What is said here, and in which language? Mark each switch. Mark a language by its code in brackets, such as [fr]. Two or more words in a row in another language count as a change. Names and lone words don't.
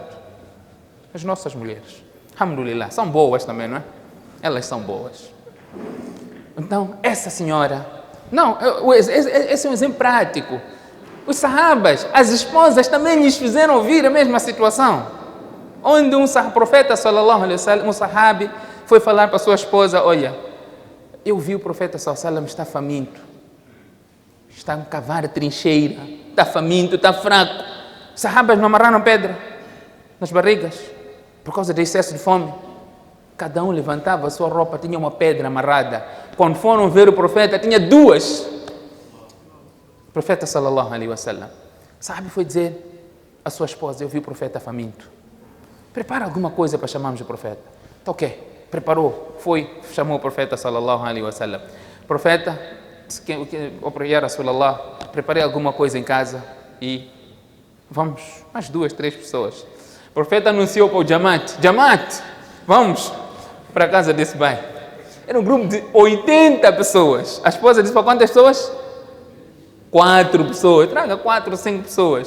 [pt] As nossas mulheres, alhamdulillah, são boas também, não é? Elas são boas. Então, essa senhora... Não, esse é um exemplo prático. Os sahabas, as esposas também lhes fizeram ouvir a mesma situação. Onde um profeta, [ar] صلى الله عليه وسلم, um sahabi, [pt] foi falar para sua esposa: olha, eu vi o profeta [ar] صلى الله عليه وسلم [pt] está faminto. Está a cavar trincheira. Está faminto, está fraco. Os sahabas não amarraram pedra nas barrigas por causa do excesso de fome. Cada um levantava a sua roupa, tinha uma pedra amarrada. Quando foram ver o profeta, tinha duas. O profeta [ar] صلى الله عليه وسلم, [pt] sabe, foi dizer à sua esposa: eu vi o profeta faminto. Prepara alguma coisa para chamarmos o profeta. Então, ok, preparou, foi, chamou o profeta [ar] صلى الله عليه وسلم. Profeta, يا رسول الله, [pt] preparei alguma coisa em casa e vamos, mais 2, 3 pessoas. O profeta anunciou para o Jamaat, vamos para a casa desse bairro. Era um grupo de 80 pessoas. A esposa disse para quantas pessoas? 4 pessoas. Traga 4 ou 5 pessoas.